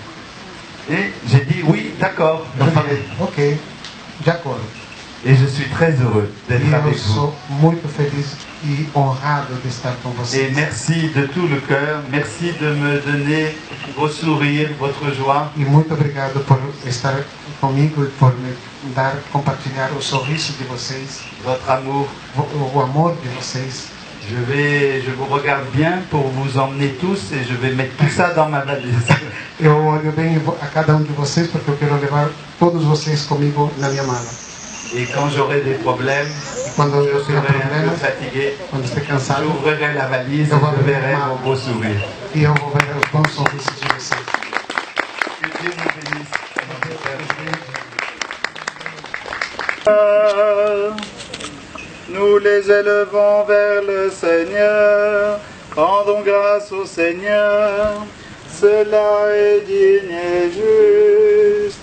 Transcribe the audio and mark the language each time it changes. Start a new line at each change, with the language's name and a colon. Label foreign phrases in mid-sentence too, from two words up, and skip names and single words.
French: Et j'ai dit oui, d'accord.
Portuguese: Eu falei, ok, de acordo.
French: Et je suis très heureux d'être
Portuguese: E eu
French: avec vous.
Portuguese: sou muito feliz e honrado de estar com
French: Et
Portuguese: vocês.
French: merci de tout le cœur, merci de me donner vos sourires, votre joie.
Portuguese: E muito obrigado por estar comigo e por me compartilhar o sorriso de vocês,
French: Votre amour.
Portuguese: o amor de vocês.
French: Je vous regarde bien pour vous emmener tous et je vais mettre tout ça dans ma valise.
Portuguese: Eu olho bem a cada um de vocês porque eu quero levar todos vocês comigo na minha mala.
French: Et quand j'aurai des problèmes,
Portuguese: E quando eu
French: je
Portuguese: tiver
French: serai un peu
Portuguese: problemas,
French: fatigué,
Portuguese: quando estiver cansado,
French: j'ouvrirai la valise et je verrai vos beaux sourires.
Portuguese: e eu vou ver os bons sorrisos de vocês.
French: Que Dieu nous bénisse. Nous les élevons vers le Seigneur, rendons grâce au Seigneur, cela est digne et juste.